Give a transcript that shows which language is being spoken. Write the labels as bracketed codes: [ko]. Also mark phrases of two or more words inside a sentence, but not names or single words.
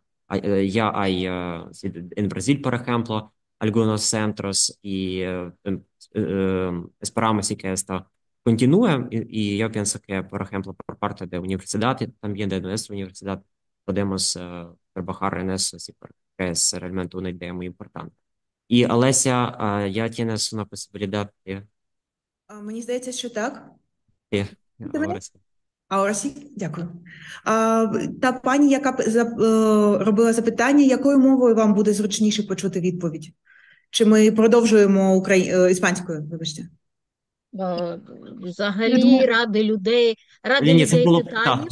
[es] Ya hay sí, en Brasil, por ejemplo, algunos centros y esperamos sí que esto continúe. Y yo pienso que, por ejemplo, por parte de la universidad y también de nuestra universidad podemos trabajar en eso, sí, porque es realmente una idea muy importante. Y Alesia, ya tienes una posibilidad de... [uk] Мені здається, що так. [es] de [uk] Чути мене? [es] ahora sí. Ahora sí, [uk] дякую. Та пані, яка робила запитання, якою мовою вам буде зручніше почути відповідь? Чи ми продовжуємо іспанською, вибачте? Взагалі, ради людей Ні, це було... питанням.